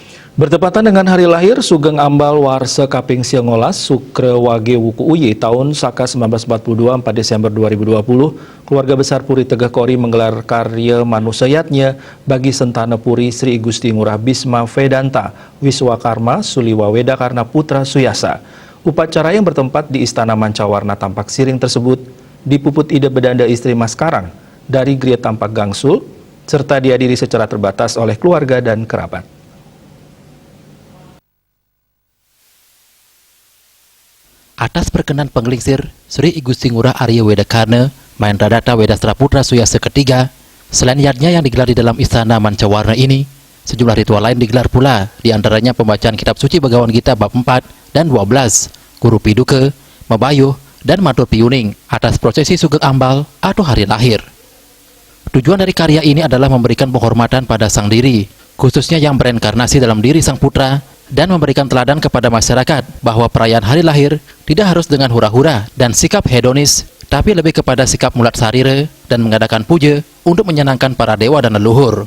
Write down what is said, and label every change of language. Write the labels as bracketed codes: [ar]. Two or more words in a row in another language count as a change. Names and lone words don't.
[id] Bertepatan dengan hari lahir [jv] Sugeng Ambal Warsa Kaping [id] Siongolas Sukre Wage Wuku Uye tahun Saka 1942 4 Desember 2020, keluarga besar Puri Tegah Kori menggelar karya manusayatnya bagi Sentana Puri Sri Gusti Ngurah Bisma Vedanta Wiswakarma Suliwa Weda Karna Putra Suyasa. Upacara yang bertempat di Istana Mancawarna Tampak Siring tersebut dipuput ide bedanda istri Mas Karang dari Gria Tampak Gangsul, serta dihadiri secara terbatas oleh keluarga dan kerabat. Atas perkenan penglingsir Sri Gusti Ngurah Arya Weda Karna Mahendra Datta Wedastra Putra Suyasa ketiga, selain yatnya yang digelar di dalam Istana Mancawarna ini, sejumlah ritual lain digelar pula, diantaranya pembacaan Kitab Suci Bhagavad Gita bab 4 dan 12, Guru Piduka, Mabayuh, dan Matur Piuning atas prosesi [jv] Sugeng Ambal [id] atau hari lahir. Tujuan dari karya ini adalah memberikan penghormatan pada sang diri, khususnya yang bereinkarnasi dalam diri sang putra, dan memberikan teladan kepada masyarakat bahwa perayaan hari lahir tidak harus dengan hura-hura dan sikap hedonis, tapi lebih kepada sikap mulat sarira dan mengadakan puja untuk menyenangkan para dewa dan leluhur.